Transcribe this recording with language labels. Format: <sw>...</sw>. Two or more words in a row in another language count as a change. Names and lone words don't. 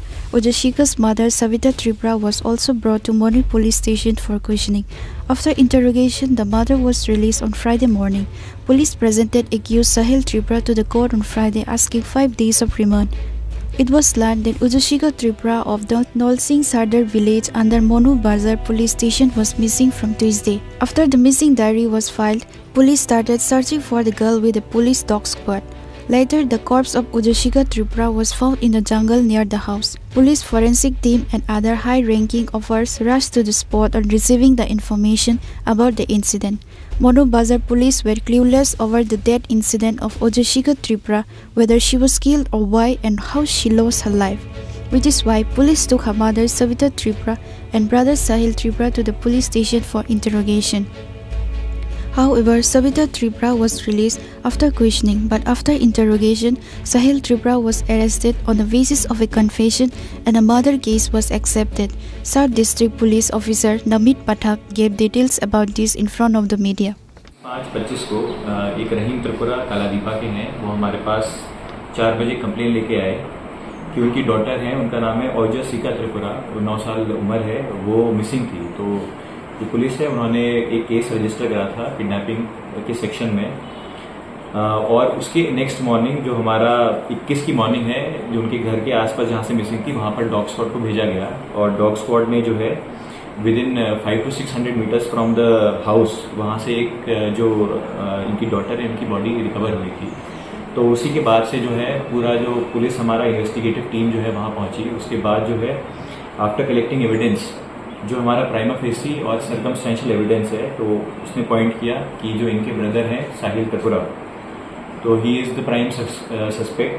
<en>Chini's mother Savita Tripura was also brought to Monu police station for questioning. After interrogation, the mother was released on Friday morning. Police presented accused Sahil Tripura to the court on Friday asking 5 days of remand. It was learned that Chini Tripura of the Englsih Sardar village under Monu Bazar police station was missing from Tuesday. After the missing diary was filed, police started searching for the girl with a police dog squad. Later, the corpse of Chini Tripura was found in the jungle near the house. Police forensic team and other high-ranking officers rushed to the spot on receiving the information about the incident. Monu Bazar police were clueless over the death incident of Chini Tripura, whether she was killed or why and how she lost her life, which is why police took her mother Savita Tripura and brother Sahil Tripura to the police station for interrogation. However, Savita Tripura was released after questioning, but after interrogation, Sahil Tripura was arrested on the basis of a confession and a murder case was accepted. South District Police Officer Namit Pathak gave details about this in front of the media.</en> <hi>5:25 को एक रहीम त्रिपुरा कालादीपा के हैं, वो हमारे पास 4 बजे कंप्लेन लेके आए कि उनकी डॉटर है, उनका नाम है चनी त्रिपुरा, वो 9 साल उम्र है, वो मिसिंग थी। तो जो पुलिस है उन्होंने एक केस रजिस्टर करा था किडनैपिंग के सेक्शन में और उसके</hi> <en>next morning</en> <hi>जो हमारा 21 की मॉर्निंग है, जो उनके घर के आसपास जहां से मिसिंग थी वहां पर</hi> <en>dog squad</en> <hi>को भेजा गया और</hi> <en>dog squad</en> <hi>ने जो है</hi> <en>within 500 to 600 meters from the house</en> <hi>वहाँ से एक जो इनकी डॉटर है, इनकी बॉडी रिकवर हुई थी। तो उसी के बाद से जो है पूरा जो पुलिस हमारा</hi> <en>investigative team</en> <hi>जो है वहाँ पहुँची। उसके बाद जो है</hi> <en>after collecting evidence,</en> <hi>जो हमारा</hi> <en>prima facie</en> <hi>और</hi> <en>circumstantial evidence</en> <hi>है, तो उसने पॉइंट किया कि जो इनके ब्रदर हैं साहिल त्रिपुरा, तो</hi> <en>he is the prime suspect.</en>